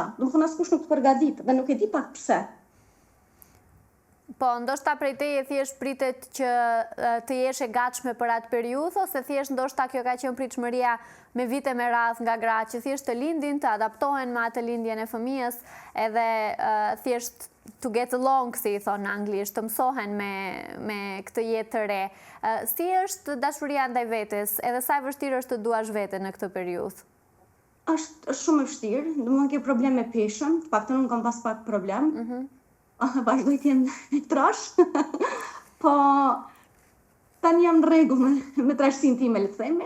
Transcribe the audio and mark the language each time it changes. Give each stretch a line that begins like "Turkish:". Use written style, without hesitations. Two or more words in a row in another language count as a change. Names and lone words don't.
Albanian: Domethënë askush nuk të përgatit dhe nuk e di pak pse. Po, ndoshta prej teje thjesht pritet që të jesh e gatshme për atë periudhë, ose thjesht ndoshta kjo ka qenë pritshmëria me vite me radhë nga gratë që thjesht të lindin, të adaptohen me atë lindjen e fëmijës, edhe thjesht
English: to get along,
Albanian: si i thonë në anglisht, të mësohen me këtë jetë të re. Si është dashuria ndaj vetes, edhe sa e vështirë është të duash veten në këtë periudhë? Është shumë e vështirë, domethënë ke probleme me peshën, të paktën unë kam pas pak problem. Vazhdoj të jem trash, po tani jam në rregull me trashësinë time, le të themi.